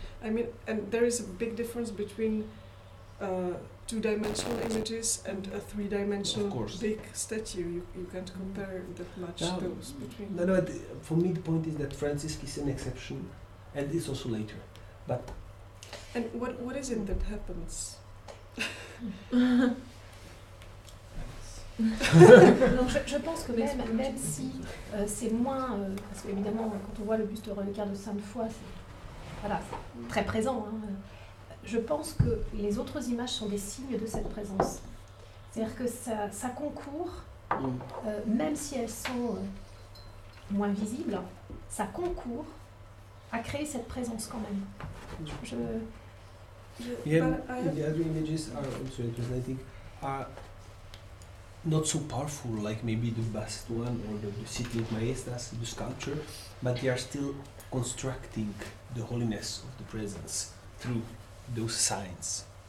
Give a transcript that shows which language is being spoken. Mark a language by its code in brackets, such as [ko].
[en] I mean, and there is a big difference between two-dimensional images and a three-dimensional Of course. big statue. You can't compare that much No, those between. No, for me the point is that Francis is an exception, and it's also later. But And what is it that happens? [fr] Donc je pense que même si c'est moins, parce qu'évidemment quand on voit le buste reliquaire de Sainte Foy, c'est très présent, hein, je pense que les autres images sont des signes de cette présence. C'est-à-dire que ça concourt, même si elles sont moins visibles, ça concourt à créer cette présence quand même. [en] yeah, But I have- the other images are also interesting, are not so powerful like maybe the bust one or the City of Maestas, the sculpture, but they are still constructing the holiness of the presence through those signs.